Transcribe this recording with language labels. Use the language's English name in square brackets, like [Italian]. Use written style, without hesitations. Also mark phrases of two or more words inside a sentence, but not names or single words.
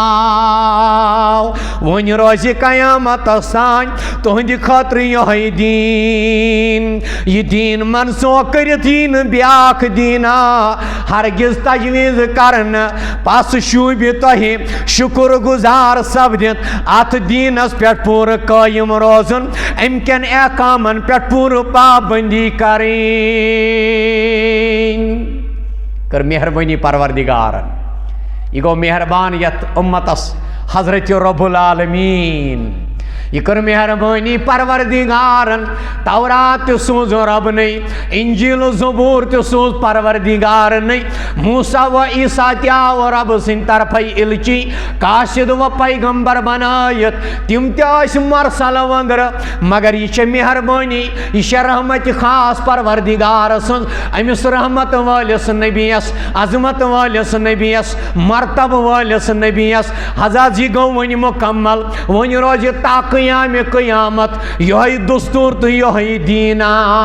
[Kashmiri] ون روزِ قیامت تانۍ تُہنٛدِ خٲطرٕ یِہوٚے دیٖن یہِ دیٖن منسوخ کٔرِتھ یی نہٕ بیٛاکھ دیٖنا ہرگز تجویٖز کرنہٕ پس شوٗبہِ تۄہہِ شُکر گُزار سپدِتھ اتھ دیٖنس پٮ۪ٹھ پوٗرٕ قٲیِم روزُن امہِ کٮ۪ن احکامن پٮ۪ٹھ پوٗرٕ پابنٛدی کرٕنۍ کر مہربانی پروردگارن یہ گو مہربان یت امتس حضرت رب العالمین یہ کر مہربانی پروردگارن تورات تہِ سوٗز رب نے انجیل و زبور تہِ سوٗز پروردگار نے موسیٰ و عیسیٰ تہِ آو رب سٕنٛدِ طرفے الچی کاشد و پیغمبر بنٲیِتھ تِم تہِ ٲسۍ مرسل وندرٕ مگر یہ چھےٚ مہربانی یہ چھےٚ رحمت خاص پروردگار سٕنٛز أمِس رحمت وٲلِس نبیس عظمت وٲلِس نبیس مرتبہ وٲلِس نبیس حضرت یہ گوٚو وۄنۍ مکمل وۄنۍ روزِ تا قیام قیامت یہوٚے دستور تہٕ یہوٚے دیٖنا